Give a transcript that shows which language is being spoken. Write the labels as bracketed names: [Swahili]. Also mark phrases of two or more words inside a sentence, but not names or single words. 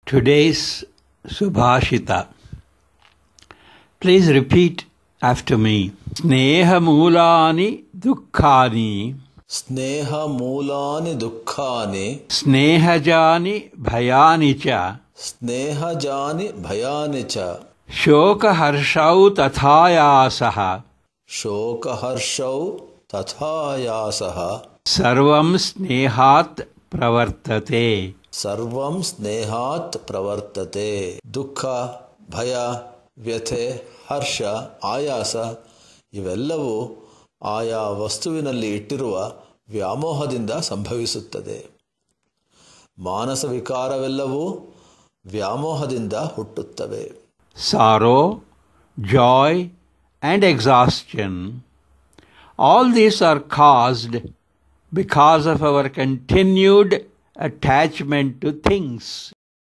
[English] Today's Subhashita. Please repeat after me. [Sanskrit] स्नेह मूलानि दुःखानि. स्नेह मूलानि दुःखानि. स्नेहजानि भयानि च. स्नेहजानि भयानि च. शोक हर्षौ तथायासः. शोक हर्षौ तथायासः. सर्वं स्नेहात् प्रवर्तते. सर्वं स्नेहात् प्रवर्तते. [Kannada] ದುಃಖ, ಭಯ, ವ್ಯಥೆ, ಹರ್ಷ, ಆಯಾಸ ಇವೆಲ್ಲವೂ ಆಯಾ ವಸ್ತುವಿನಲ್ಲಿ ಇಟ್ಟಿರುವ ವ್ಯಾಮೋಹದಿಂದ ಸಂಭವಿಸುತ್ತದೆ. ಮಾನಸ ವಿಕಾರವೆಲ್ಲವೂ ವ್ಯಾಮೋಹದಿಂದ ಹುಟ್ಟುತ್ತವೆ. [English] Sorrow, joy and exhaustion, all these are caused because of our continued attachment to things.